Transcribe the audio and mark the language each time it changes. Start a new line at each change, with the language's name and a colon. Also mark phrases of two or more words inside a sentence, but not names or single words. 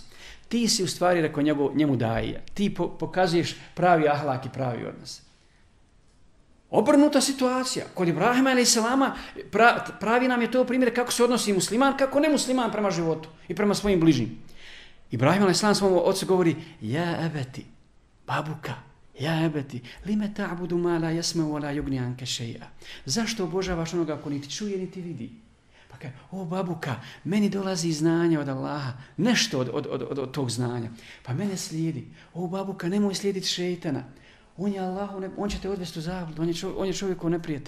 Bosnian: Ti si u stvari, rekao njemu daje. Ti pokazuješ pravi ahlak i pravi odnos. Obrnuta situacija. Kod Ibrahima a.s. pravi nam je to primjer kako se odnosi musliman, kako nemusliman prema životu i prema svojim bližnjim. Ibrahim a.s. svom ocu govori,
Arabic: يا أبت, babuka, يا أبت لم تعبد ما لا يسمع ولا يغني عنك شيئا.
Bosnian: Zašto obožavaš onoga ko niti čuje niti vidi? Pa kaže, o babuka, meni dolazi znanje od Allaha, nešto od tog znanja. Pa mene slijedi. O babuka, nemoj slijediti šejtana. On je Allah, on će te odvesti u zabludu, on je čovjekov neprijatelj.